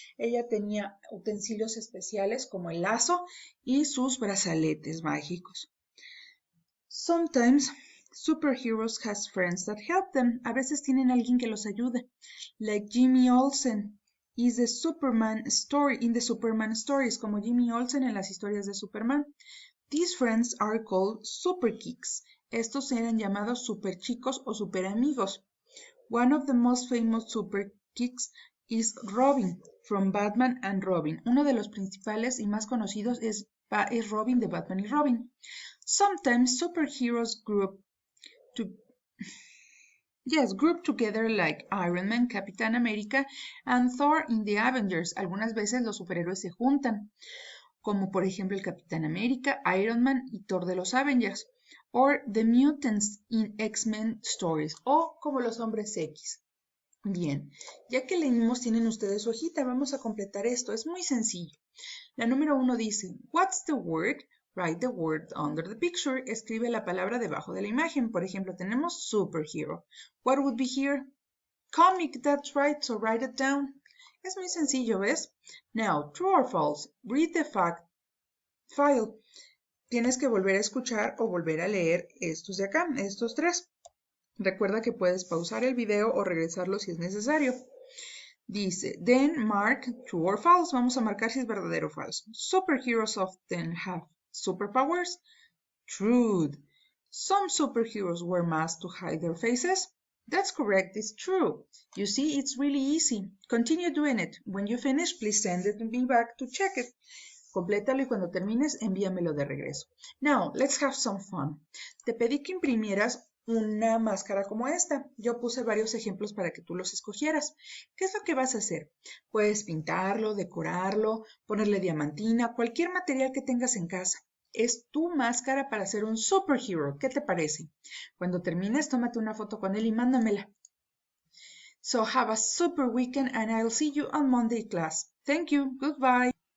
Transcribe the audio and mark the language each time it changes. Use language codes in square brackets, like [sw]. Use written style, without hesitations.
[es] Ella tenía utensilios especiales como el lazo y sus brazaletes mágicos. [en] Sometimes superheroes has friends that help them. [es] A veces tienen alguien que los ayude. [en] Like Jimmy Olsen is the Superman story in the Superman stories, [es] como Jimmy Olsen en las historias de Superman. [en] These friends are called super kicks. [es] Estos eran llamados super chicos o super amigos. [en] One of the most famous super kicks is Robin from Batman and Robin. [es] Uno de los principales y más conocidos es Robin de Batman y Robin. [en] Sometimes superheroes group together like Iron Man, Capitán América, and Thor in the Avengers. [es] Algunas veces los superhéroes se juntan, como por ejemplo el Capitán América, Iron Man y Thor de los Avengers. [en] Or the mutants in X-Men stories, [es] o como los hombres X. Bien, ya que leímos, tienen ustedes su hojita, vamos a completar esto. Es muy sencillo. La número 1 dice, [en] what's the word? Write the word under the picture. [es] Escribe la palabra debajo de la imagen. Por ejemplo, tenemos superhero. [en] What would be here? Comic, that's right, so write it down. [es] Es muy sencillo, ¿ves? [en] Now, true or false? Read the fact file. [es] Tienes que volver a escuchar o volver a leer estos de acá, estos tres. Recuerda que puedes pausar el video o regresarlo si es necesario. Dice, [en] then mark true or false. [es] Vamos a marcar si es verdadero o falso. [en] Superheroes often have superpowers. True. Some superheroes wear masks to hide their faces. That's correct, it's true. You see, it's really easy. Continue doing it. When you finish, please send it me back to check it. [es] Complétalo y cuando termines, envíamelo de regreso. [en] Now, let's have some fun. [es] Te pedí que imprimieras una máscara como esta. Yo puse varios ejemplos para que tú los escogieras. ¿Qué es lo que vas a hacer? Puedes pintarlo, decorarlo, ponerle diamantina, cualquier material que tengas en casa. Es tu máscara para ser un superhero. ¿Qué te parece? Cuando termines, tómate una foto con él y mándamela. [en] So have a super weekend and I'll see you on Monday class. Thank you. Goodbye.